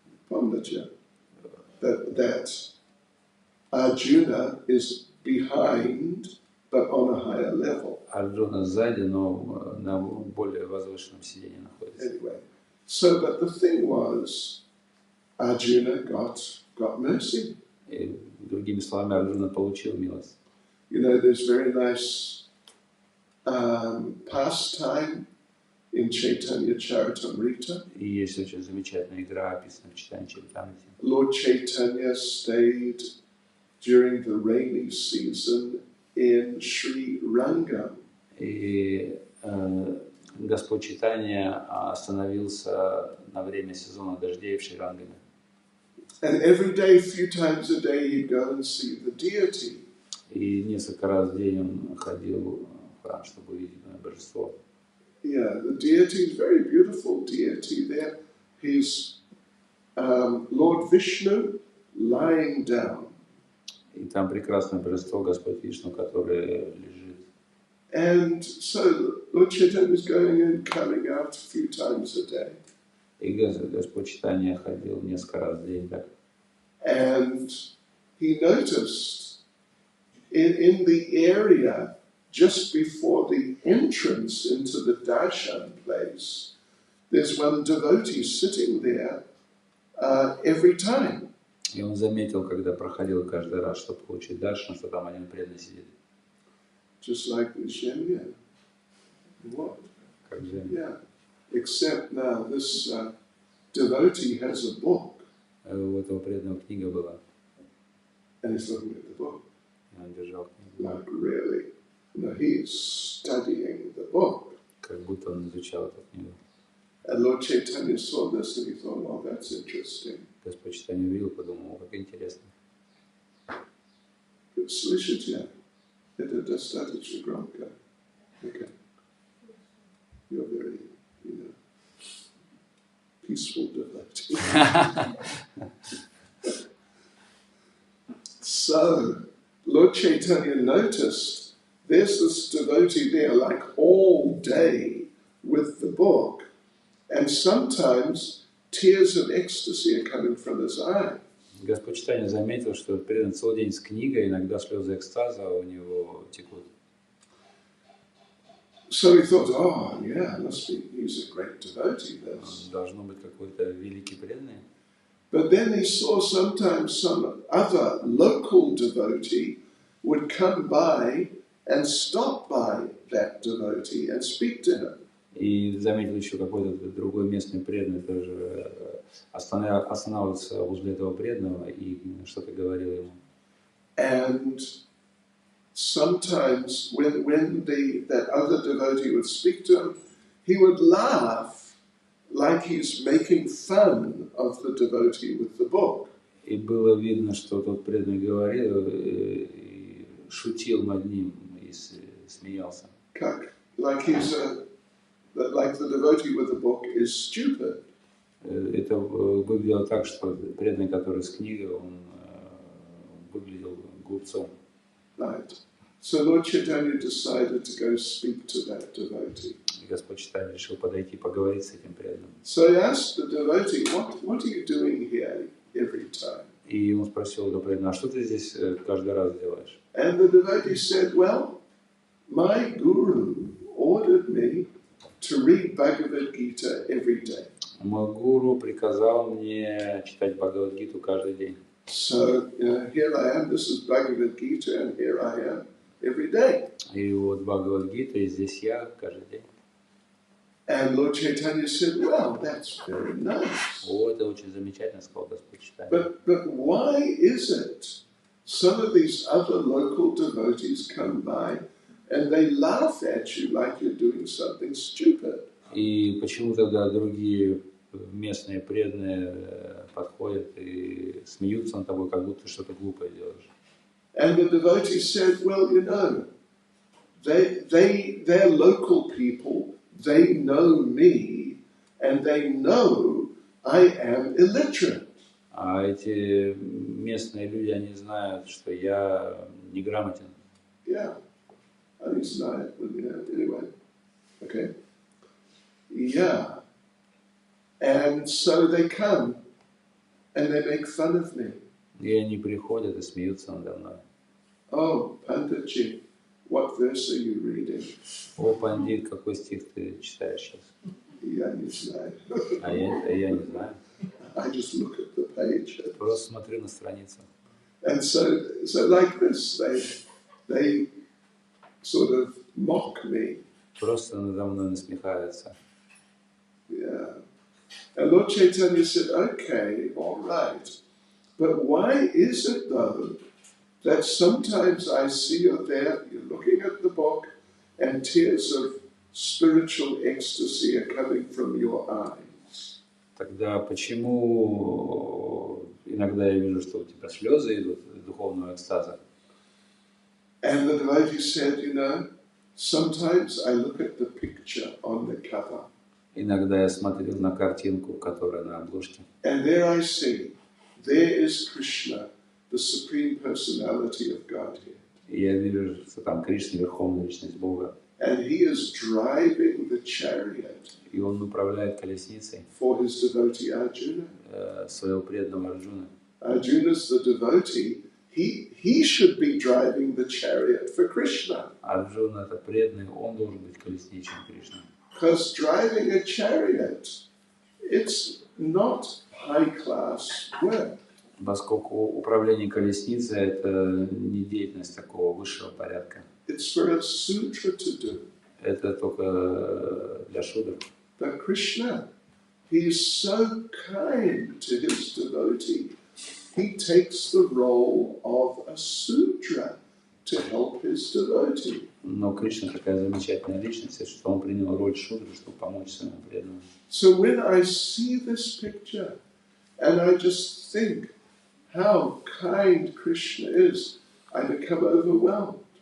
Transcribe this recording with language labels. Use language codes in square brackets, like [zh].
[en] Pomnaja, that Arjuna is behind, but on a higher level. [ru] Арджуна сзади, но на более возвышенном сидении находится. [en] Anyway, so but the thing was, Arjuna got mercy. [ru] И, другими словами, Арджуна получил милость. [en] You know, there's very nice pastime in Chaitanya Charitamrita. [ru] И есть очень замечательная игра, описанная в читании Чаритамрити. [en] Lord Chaitanya stayed during the rainy season in Sri Rangam. [ru] И Господь Чайтанья остановился на время сезона дождей в Шри-Рангаме. [en] And every day, a few times a day, he'd go and see the deity. [ru] И несколько раз в день он ходил в храм, чтобы увидеть божество. [en] Yeah, the deity is very beautiful deity there. He's Lord Vishnu lying down. [ru] И там прекрасное божество, Господь Вишну, которое лежит. [en] And so Lord Chaitanya is going and coming out a few times a day. [ru] И Господь Чайтанья ходил несколько раз в день так. [en] And he noticed in the area just before the entrance into the darshan place, there's one devotee sitting there every time. [ru] И он заметил, когда проходил каждый раз, чтобы получить даршан, что там один преданный сидит. [en] Just like the Shemya. What? [ru] Как же. [en] Yeah. Except now this devotee has a book. [ru] У этого преданного книга была. [en] And he's looking at the book. [ru] И он держал книгу. [en] Like really. No, he's studying the book. [ru] Как будто он изучал эту книгу. [en] And Lord Chaitanya saw this and he thought, oh, that's interesting. [ru] Господь Чайтанья увидел, подумал, как интересно. Слышите? Это достаточно громко. [en] Okay. You're very, peaceful devotee. So, Lord Chaitanya noticed there's this devotee there like all day with the book, and sometimes tears of ecstasy are coming from his eye. [ru] Господь Чайтанья заметил, что предан целый день с книгой, иногда слезы экстаза у него текут. [en] So he thought, oh, yeah, he's a great devotee. [ru] Должно быть какой-то великий преданный. [en] But then he saw sometimes some other local devotee would come by and stop by that devotee and speak to him. [ru] И заметил еще какой-то другой местный преданный тоже останавливался возле этого преданного и что-то говорил ему. [en] And sometimes when that other devotee would speak to him, he would laugh like he's making fun of the devotee with the book. [ru] И было видно, что тот преданный говорил и шутил над ним и смеялся. Как [en] like like the devotee with the book is stupid. [ru] Это выглядело так, что преданный, который с книгой, он выглядел глупцом. [en] Right. So Lord Chaitanya decided to go speak to that devotee. [ru] И Господь Чайтанья решил подойти и поговорить с этим преданным. [en] So he asked the devotee, what are you doing here every time? [ru] И он спросил этого преданного, а что ты здесь каждый раз делаешь? [en] And the devotee said, well, my guru ordered me to read Bhagavad Gita every day. [ru] Мой гуру приказал мне читать Бхагавад-гиту каждый день. [en] So, here I am, this is Bhagavad Gita, and here I am every day. [ru] И вот Бхагавад-гита, и здесь я каждый день. [en] And Lord Chaitanya said, well, that's very nice. [ru] О, это очень замечательно, сказал Господь Чайтанья. [en] But why is it some of these other local devotees come by and they laugh at you like you're doing something stupid? [ru] И почему тогда другие местные преданные подходят и смеются над тобой, как будто ты что-то глупое делаешь? [en] And the devotee said, well, they're local people, they know me, and they know I am illiterate. [ru] А эти местные люди, они знают, что я неграмотен. [en] Yeah, I didn't know it, but anyway, okay. Yeah, and so they come and they make fun of me. [ru] И они приходят и смеются надо мной. [en] Oh, Panditji, what verse are you reading? [ru] О, пандит, какой стих ты читаешь сейчас? Я не знаю. А я не знаю. [en] I just look at the page. [ru] Просто смотрю на страницу. [en] And so like this, they sort of mock me. [ru] Просто надо мной насмехаются. [en] Yeah. And Lord Chaitanya said, okay, all right. But why is it though that sometimes I see you there, you're looking at the book, and tears of spiritual ecstasy are coming from your eyes? [ru] Тогда почему иногда я вижу, что у тебя слезы идут из духовного экстаза? [en] And the devotee said, sometimes I look at the picture on the cover. [ru] Иногда я смотрю на картинку, которая на обложке. [en] And there I see, there is Krishna, the Supreme Personality of Godhead. [ru] И я вижу, что там Кришна, Верховная Личность Бога. [en] And he is driving the chariot [ru] И он управляет колесницей [en] for his devotee Arjuna. [ru] своего преданного Арджуна. [en] Arjuna's the devotee. He should be driving the chariot for Krishna. [ru] Арджуна это преданный, он должен быть колесничем Кришны. [en] Because driving a chariot, it's not high-class work. [ru] Поскольку управление колесницей это не деятельность такого высшего порядка. [en] It's for a sutra to do. [ru] Это только для шудр. [en] But Krishna, he is so kind to his devotee. He takes the role of a sudra to help his devotee. [ru] Но Кришна такая замечательная личность, что он принял роль шудры, чтобы помочь своему преданному. [en] So when I see this picture, and I just think how kind Krishna is, I become overwhelmed.